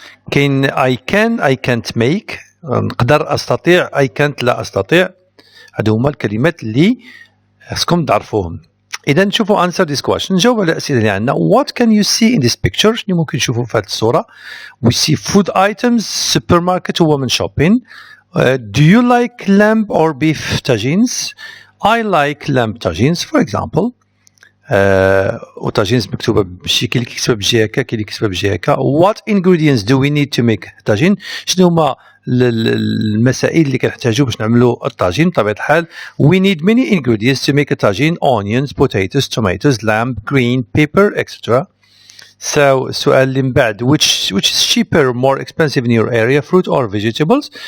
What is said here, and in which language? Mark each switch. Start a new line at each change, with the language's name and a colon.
Arabic: كاين
English: I can't make
Arabic: نقدر استطيع
English: I can't
Arabic: لا استطيع. هادو هما الكلمات اللي خصكم تعرفوهم. اذا نشوفوا
English: answer this question
Arabic: نجاوب على الاسئله اللي عندنا.
English: what can you see in this picture
Arabic: شنو ممكن نشوفوا في هذه الصوره.
English: we see food items supermarket women shopping. do you like lamb or beef tagines. I like lamb tagines for example.
Arabic: وتاجينز مكتوبه بشي كاين اللي كيكتبها بجي هكا كاين اللي كيكتبها بجي هكا.
English: what ingredients do we need to make tagine
Arabic: شنو هما المسائل اللي كنحتاجو باش نعملوا الطاجين. بطبيعه الحال
English: we need many ingredients to make a tagine onions potatoes tomatoes lamb green pepper etc. so
Arabic: السؤال اللي من بعد
English: which is cheaper more expensive in your area fruit or vegetables.